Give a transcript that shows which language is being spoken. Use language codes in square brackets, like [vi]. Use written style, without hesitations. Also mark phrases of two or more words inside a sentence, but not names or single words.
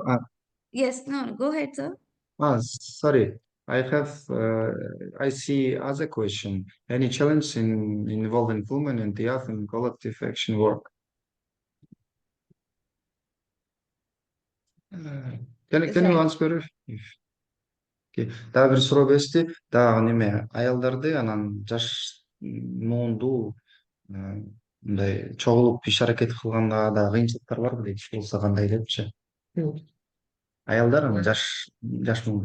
[en] Yes, no, go ahead, sir. Sorry. I see other question. Any challenge in involving women and the youth in collective action work? Can you Right. answer? [ky] Дагы бир суроо беришти. Дагы неме аялдарды анан жаш муунду мындай чогулуп иш аракет кылганда да кыйынчылыктар барбы дейт. Болсо кандай депчи. Аялдар анан жаш муун.